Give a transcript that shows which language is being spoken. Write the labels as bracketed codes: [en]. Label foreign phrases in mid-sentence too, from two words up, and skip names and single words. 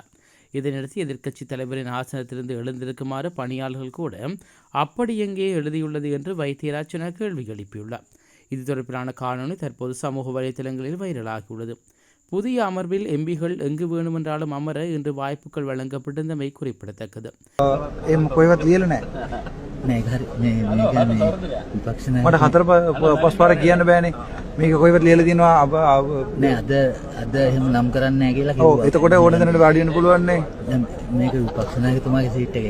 [ta] இதனையடுத்து எதிர்க்கட்சித் தலைவரின் ஆசனத்திலிருந்து எழுந்திருக்குமாறு பணியாளர்கள் கூட அப்படி எங்கே எழுதியுள்ளது என்று வைத்தியர் அர்ச்சுனா கேள்வி எழுப்பியுள்ளார். இது தொடர்பிலான காணொலி தற்போது சமூக வலைதளங்களில் வைரலாகியுள்ளது. புதிய அமர்வில் எம்பிகள் எங்கு வேண்டுமென்றாலும் அமர இன்று வாய்ப்புகள் வழங்கப்பட்டிருந்தமை குறிப்பிடத்தக்கது. [si] මට 4-5 පාර කියන්න බෑනේ. මේක කොහෙවත් ලියලා තියෙනවා නෑ අද එහෙම නම් කරන්නේ නෑ කියලා කිව්වා. ඔව් එතකොට ඕන දෙනට වාඩි වෙන්න පුළුවන් නේ. දැන් මේක විපක්ෂ නායකතුමාගේ සීට් එකේ.